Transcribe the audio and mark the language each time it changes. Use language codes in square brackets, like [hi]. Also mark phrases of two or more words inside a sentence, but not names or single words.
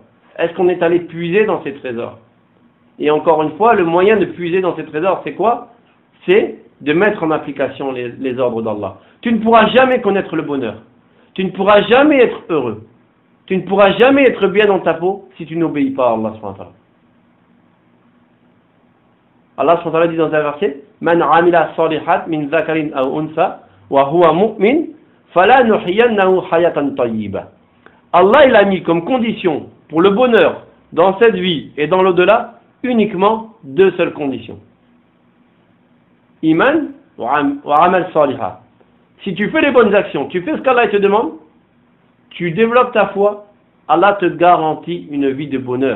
[fr] Est-ce qu'on est allé puiser dans ces trésors? Et encore une fois, le moyen de puiser dans ces trésors, c'est quoi? C'est de mettre en application les ordres d'Allah. Tu ne pourras jamais connaître le bonheur. Tu ne pourras jamais être heureux. Tu ne pourras jamais être bien dans ta peau si tu n'obéis pas à Allah [ar] سبحانه وتعالى. [fr] Allah [ar] سبحانه وتعالى [fr] dit dans un verset: [ar] من عمل صالحا من ذكر أو أنثى وهو مؤمن فلنحيينه حياة طيبة. [fr] Allah, il a mis comme condition pour le bonheur dans cette vie et dans l'au-delà uniquement deux seules conditions. [ar] إيمان وعمل صالح. [fr] Si tu fais les bonnes actions, tu fais ce qu'Allah te demande, tu développes ta foi, Allah te garantit une vie de bonheur.